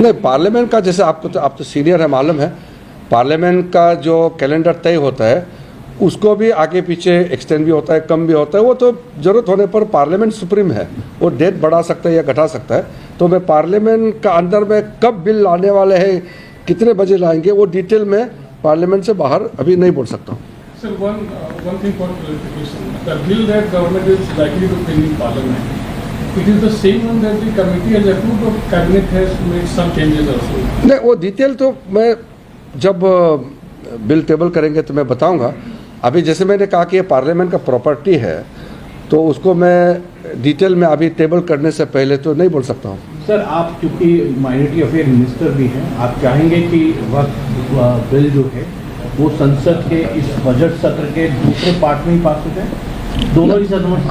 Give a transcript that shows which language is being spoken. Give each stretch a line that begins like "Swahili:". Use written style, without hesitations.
Hindi: नहीं, पार्लियामेंट का जैसे आप तो सीनियर है, मालूम है, पार्लियामेंट का जो कैलेंडर तय होता है उसको भी आगे पीछे एक्सटेंड भी होता है, कम भी होता है। वो तो ज़रूरत होने पर पार्लियामेंट सुप्रीम है, वो डेट बढ़ा सकता है या घटा सकता है। तो मैं पार्लियामेंट का अंदर में कब बिल लाने वाले हैं, कितने बजे लाएंगे, वो डिटेल में पार्लियामेंट से बाहर अभी नहीं बोल सकता हूँ।
English: Sir, one thing for clarification. The bill that government is likely to bring in parliament, it is the same one that the committee has approved or cabinet has made some changes also?
Hindi: नहीं, वो detail तो मैं जब bill table करेंगे तो मैं बताऊंगा। अभी जैसे मैंने कहा कि ये पार्लियामेंट का प्रॉपर्टी है तो उसको मैं डिटेल में अभी टेबल करने से पहले तो नहीं बोल सकता हूँ। सर, आप क्योंकि माइनॉरिटी अफेयर मिनिस्टर भी हैं, आप चाहेंगे कि वक्त बिल जो है वो संसद के इस बजट सत्र के दूसरे पार्ट में ही पास हो जाए, दोनों ही सदनों में?